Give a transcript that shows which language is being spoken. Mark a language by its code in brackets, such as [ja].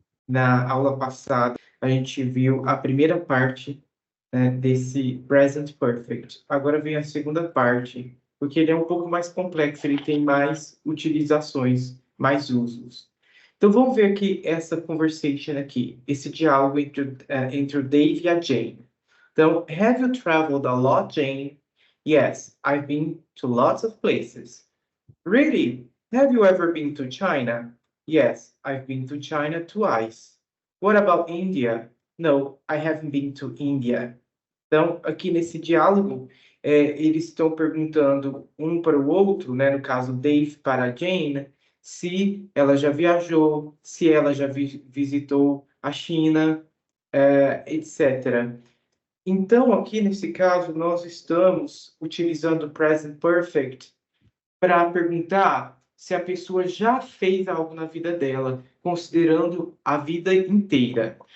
[pt] Na aula passada, a gente viu a primeira parte, desse Present Perfect. Agora vem a segunda parte, porque ele é um pouco mais complexo, ele tem mais utilizações, mais usos. Então vamos ver aqui essa conversation aqui, esse diálogo entre o Dave e a Jane. [en] Então, have you traveled a lot, Jane? Yes, I've been to lots of places. Really? Have you ever been to China? Yes, I've been to China twice. What about India? No, I haven't been to India. [pt] Então, aqui nesse diálogo, eles estão perguntando um para o outro, né, no caso, Dave para a Jane, se ela já viajou, se ela já visitou a China, etc. Então, aqui nesse caso, nós estamos utilizando o present perfect para perguntar se a pessoa já fez algo na vida dela, considerando a vida inteira.